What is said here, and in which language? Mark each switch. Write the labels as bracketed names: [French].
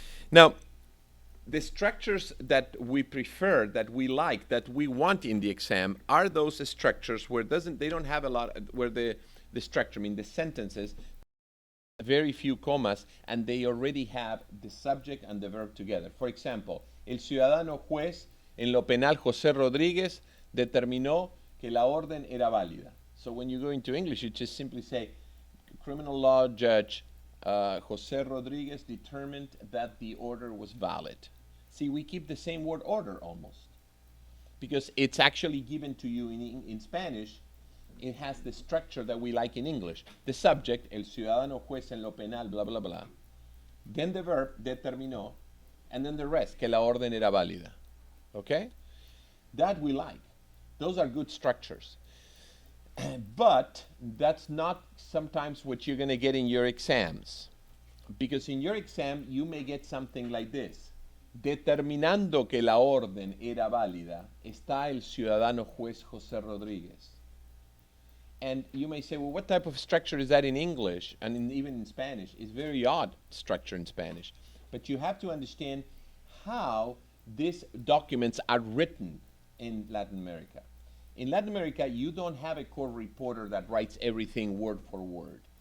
[English] Now, the structures that we prefer, that we like, that we want in the exam are those structures where they don't have a lot, where the structure, I mean the sentences, very few commas, and they already have the subject and the verb together. For example, [Spanish] el ciudadano juez en lo penal José Rodríguez determinó que la orden era válida. [English] So when you go into English, you just simply say, criminal law judge José Rodríguez determined that the order was valid. See, we keep the same word order almost, because it's actually given to you in Spanish. It has the structure that we like in English. The subject, [Spanish] el ciudadano juez en lo penal, [English] blah, blah, blah. Then the verb, determinó, and then the rest, [Spanish] que la orden era válida. [English] Okay? That we like. Those are good structures. But that's not sometimes what you're going to get in your exams. Because in your exam, you may get something like this. [Spanish] Determinando que la orden era válida, está el ciudadano juez José Rodríguez. [English] And you may say, well, what type of structure is that in English? And even in Spanish, it's very odd structure in Spanish. But you have to understand how these documents are written in Latin America. In Latin America, you don't have a court reporter that writes everything word for word.